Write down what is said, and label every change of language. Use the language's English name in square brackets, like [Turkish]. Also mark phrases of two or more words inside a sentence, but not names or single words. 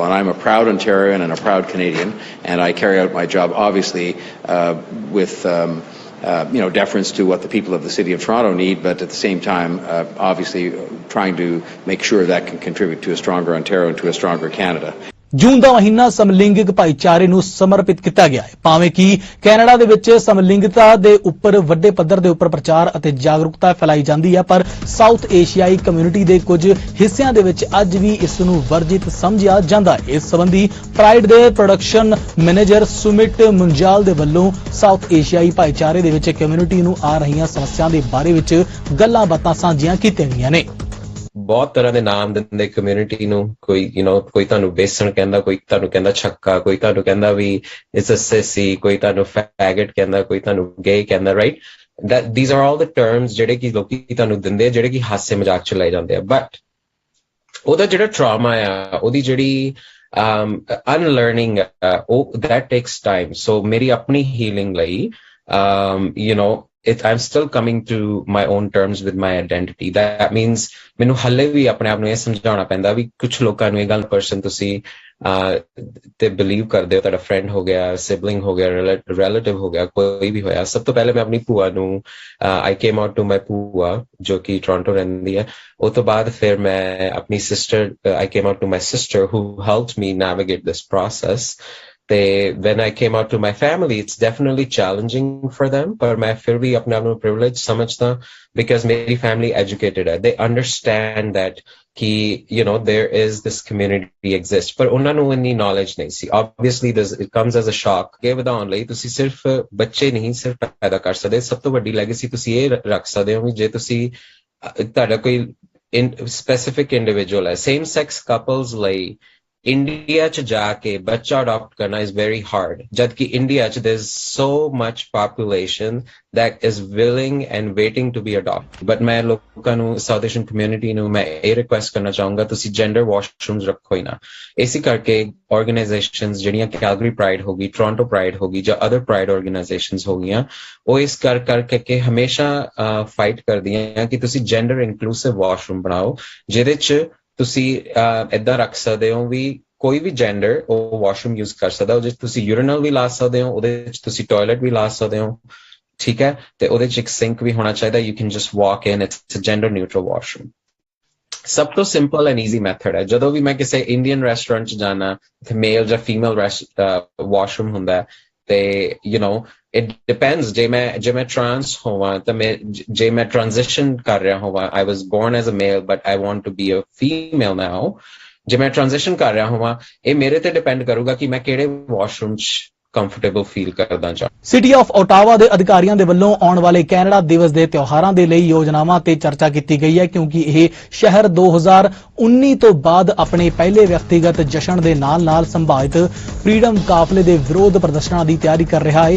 [English] And I'm a proud Ontarian and a proud Canadian, and I carry out my job, obviously, with deference to what the people of the City of Toronto need, but at the same time, obviously, trying to make sure that can contribute to a stronger Ontario and to a stronger Canada. [Punjabi] ਜੂਨ ਦਾ ਮਹੀਨਾ ਸਮਲਿੰਗਿਕ ਭਾਈਚਾਰੇ ਨੂੰ ਸਮਰਪਿਤ ਕੀਤਾ ਗਿਆ ਹੈ। ਭਾਵੇਂ ਕਿ ਕੈਨੇਡਾ ਦੇ ਵਿੱਚ ਸਮਲਿੰਗਤਾ ਦੇ ਉੱਪਰ ਵੱਡੇ ਪੱਧਰ ਦੇ ਉੱਪਰ ਪ੍ਰਚਾਰ ਅਤੇ ਜਾਗਰੂਕਤਾ ਫੈਲਾਈ ਜਾਂਦੀ ਹੈ, ਪਰ ਸਾਊਥ ਏਸ਼ੀਆਈ ਕਮਿਊਨਿਟੀ ਦੇ ਕੁਝ ਹਿੱਸਿਆਂ ਦੇ ਵਿੱਚ ਅੱਜ ਵੀ ਇਸ ਨੂੰ ਵਰਜਿਤ ਸਮਝਿਆ ਜਾਂਦਾ ਹੈ। ਇਸ ਸੰਬੰਧੀ ਪ੍ਰਾਈਡ ਦੇ [English] production manager [Punjabi] ਸੁਮਿਤ ਮੁੰਜਾਲ ਦੇ ਵੱਲੋਂ ਸਾਊਥ ਏਸ਼ੀਆਈ ਭਾਈਚਾਰੇ ਦੇ ਵਿੱਚ ਕਮਿਊਨਿਟੀ ਨੂੰ ਆ ਰਹੀਆਂ ਸਮੱਸਿਆਵਾਂ ਦੇ ਬਾਰੇ ਵਿੱਚ ਗੱਲਾਂ ਬਾਤਾਂ ਸਾਂਝੀਆਂ ਕੀਤੀਆਂ ਗਈਆਂ ਨੇ। ਬਹੁਤ ਤਰ੍ਹਾਂ ਦੇ ਨਾਮ ਦਿੰਦੇ ਕਮਿਊਨਿਟੀ ਨੂੰ, ਕੋਈ ਕੋਈ ਤੁਹਾਨੂੰ ਬੇਸਣ ਕਹਿੰਦਾ, ਕੋਈ ਤੁਹਾਨੂੰ ਕਹਿੰਦਾ ਛੱਕਾ, ਕੋਈ ਤੁਹਾਨੂੰ ਕਹਿੰਦਾ ਵੀ [English] it's a sissy, [Punjabi] ਕੋਈ ਤੁਹਾਨੂੰ ਫੈਗਟ ਕਹਿੰਦਾ, ਕੋਈ ਤੁਹਾਨੂੰ ਗੇ ਕਹਿੰਦਾ, ਰਾਈਟ? [English] these are all the terms [Punjabi] ਜਿਹੜੇ ਕਿ ਲੋਕੀ ਤੁਹਾਨੂੰ ਦਿੰਦੇ ਆ, ਜਿਹੜੇ ਕਿ ਹਾਸੇ ਮਜ਼ਾਕ ਚ ਲਏ ਜਾਂਦੇ ਆ। ਬਟ ਉਹਦਾ ਜਿਹੜਾ ਟਰਾਮਾ ਆ, ਉਹਦੀ ਜਿਹੜੀ ਅਨਲਰਨਿੰਗ ਉਹ [English] that takes time। [Punjabi] ਸੋ ਮੇਰੀ ਆਪਣੀ ਹੀਲਿੰਗ ਲਈ [English] I'm still coming to my own terms with my identity। That means [Punjabi] ਮੈਨੂੰ ਹੱਲੇ ਵੀ ਆਪਣੇ ਆਪ ਨੂੰ ਇਹ ਸਮਝਾਉਣਾ ਪੈਂਦਾ ਵੀ ਕੁਝ ਲੋਕਾਂ ਨੂੰ ਇਹ ਗੱਲ ਪਰਸਨ ਤੁਸੀਂ ਤੇ ਬਿਲੀਵ ਕਰਦੇ ਹੋ, ਤੁਹਾਡਾ ਫਰੈਂਡ ਹੋ ਗਿਆ, ਸਿਬਲਿੰਗ ਹੋ ਗਿਆ, ਰਿਲੇਟਿਵ ਹੋ ਗਿਆ, ਕੋਈ ਵੀ ਹੋਇਆ। ਸਭ ਤੋਂ ਪਹਿਲੇ ਮੈਂ ਆਪਣੀ ਭੂਆ ਨੂੰ [English] I came out to my [Punjabi] ਭੂਆ ਜੋ ਕਿ ਟੋਰਾਂਟੋ ਰਹਿੰਦੀ ਹੈ। ਉਹ ਤੋਂ ਬਾਅਦ ਫਿਰ ਮੈਂ ਆਪਣੀ ਸਿਸਟਰ [English] I came out to my sister who helped me navigate this process। ਤੇ when I came out to my family, it's definitely challenging for them, [Punjabi] ਪਰ ਮੈਂ ਫਿਰ ਵੀ ਆਪਣੇ ਆਪ ਨੂੰ privileged ਸਮਝਦਾ because ਮੇਰੀ [English] family educated [Punjabi] ਹੈ। [English] They understand that ਕਿ there is this community exists, [Punjabi] ਪਰ ਉਹਨਾਂ ਨੂੰ ਇੰਨੀ knowledge ਨਹੀਂ ਸੀ। [English] Obviously it comes as a shock। [Punjabi] ਅੱਗੇ ਵਧਾਉਣ ਲਈ ਤੁਸੀਂ ਸਿਰਫ ਬੱਚੇ ਨਹੀਂ ਸਿਰਫ ਪੈਦਾ ਕਰ ਸਕਦੇ, ਸਭ ਤੋਂ ਵੱਡੀ ਲੈਗੇਸੀ ਤੁਸੀਂ ਇਹ ਰੱਖ ਸਕਦੇ ਹੋ ਵੀ ਜੇ ਤੁਸੀਂ ਤੁਹਾਡਾ ਕੋਈ [English] specific individual [Punjabi] ਹੈ। [English] same sex couples [Punjabi] ਲਈ ਇੰਡੀਆ ਚ ਜਾ ਕੇ ਬੱਚਾ ਅਡਾਪਟ ਕਰਨਾ [English] is very hard, [Punjabi] ਜਦਕਿ ਇੰਡੀਆ ਚ [English] there's so much population that is willing and waiting to be adopted। [Punjabi] but ਮੈਂ ਲੋਕਾਂ ਨੂੰ [English] South Asian community [Punjabi] ਨੂੰ ਮੈਂ ਇਹ ਰਿਕੁਐਸਟ ਕਰਨਾ ਚਾਹੂੰਗਾ, ਤੁਸੀਂ [English] gender washrooms [Punjabi] ਰੱਖੋ ਹੀ ਨਾ। ਇਸੇ ਕਰਕੇ ਆਰਗੇਨਾਈਜੇਸ਼ਨਸ ਜਿਹੜੀਆਂ ਕੈਲਗਰੀ ਪ੍ਰਾਈਡ ਹੋ ਗਈ, ਟੋਰਾਂਟੋ ਪ੍ਰਾਈਡ ਹੋ ਗਈ ਜਾਂ [English] other Pride organisations [Punjabi] ਹੋ ਗਈਆਂ, ਉਹ ਇਸ ਕਰਕੇ ਹਮੇਸ਼ਾ ਫਾਈਟ ਕਰਦੀਆਂ ਕਿ ਤੁਸੀਂ [English] gender inclusive washroom [Punjabi] ਬਣਾਓ, ਜਿਹਦੇ ਚ ਤੁਸੀਂ ਏਦਾਂ ਰੱਖ ਸਕਦੇ ਹੋ ਵੀ ਕੋਈ ਵੀ ਜੈਂਡਰ ਉਹ [English] washroom use [Punjabi] ਕਰ ਸਕਦਾ। ਉਹਦੇ 'ਚ ਤੁਸੀਂ ਯੂਰੀਨਲ ਵੀ ਲਾ ਸਕਦੇ ਹੋ, ਉਹਦੇ 'ਚ ਤੁਸੀਂ ਟਾਇਲਟ ਵੀ ਲਾ ਸਕਦੇ ਹੋ, ਠੀਕ ਹੈ? ਤੇ ਉਹਦੇ 'ਚ ਇੱਕ ਸਿੰਕ ਵੀ ਹੋਣਾ ਚਾਹੀਦਾ। [English] You can just walk in, it's a gender neutral washroom. [Punjabi] ਸਭ ਤੋਂ [English] simple and easy method [Punjabi] ਹੈ। ਜਦੋਂ ਵੀ ਮੈਂ ਕਿਸੇ [English] Indian restaurant [Punjabi] 'ਚ ਜਾਣਾ, ਉੱਥੇ ਮੇਲ ਜਾਂ [English] female washroom [Punjabi] ਹੁੰਦਾ ਤੇ [English] it depends। [Punjabi] ਜੇ ਮੈਂ ਟਰਾਂਸ ਹੋਵਾਂ ਤਾਂ ਜੇ ਮੈਂ ਟ੍ਰਾਂਜ਼ਿਸ਼ਨ ਕਰ ਰਿਹਾ ਹੋਵਾਂ, [English] I was born as a male but I want to be a female now, [Punjabi] ਜੇ ਮੈਂ ਟ੍ਰਾਂਜ਼ਿਸ਼ਨ ਕਰ ਰਿਹਾ ਹੋਵਾਂ, ਇਹ ਮੇਰੇ ਤੇ ਡਿਪੈਂਡ ਕਰੂਗਾ ਕਿ ਮੈਂ ਕਿਹੜੇ ਵਾਸ਼ਰੂਮ 'ਚ [English] comfortable feel [Punjabi] ਕਰਦਾ ਚਾਹਾਂ। ਸਿਟੀ ਆਫ ਓਟਾਵਾ ਦੇ ਅਧਿਕਾਰੀਆਂ ਦੇ ਵੱਲੋਂ ਆਉਣ ਵਾਲੇ ਕੈਨੇਡਾ ਦਿਵਸ ਦੇ ਤਿਉਹਾਰਾਂ ਦੇ ਲਈ ਯੋਜਨਾਵਾਂ ਤੇ ਚਰਚਾ ਕੀਤੀ ਗਈ ਹੈ, ਕਿਉਂਕਿ ਇਹ ਸ਼ਹਿਰ 2019 ਤੋਂ ਬਾਅਦ ਆਪਣੇ ਪਹਿਲੇ ਵਿਅਕਤੀਗਤ ਜਸ਼ਨ ਦੇ ਨਾਲ-ਨਾਲ ਸੰਭਾਵਿਤ ਫ੍ਰੀडम ਕਾਫਲੇ ਦੇ ਵਿਰੋਧ ਪ੍ਰਦਰਸ਼ਨਾਂ ਦੀ ਤਿਆਰੀ ਕਰ ਰਿਹਾ ਹੈ।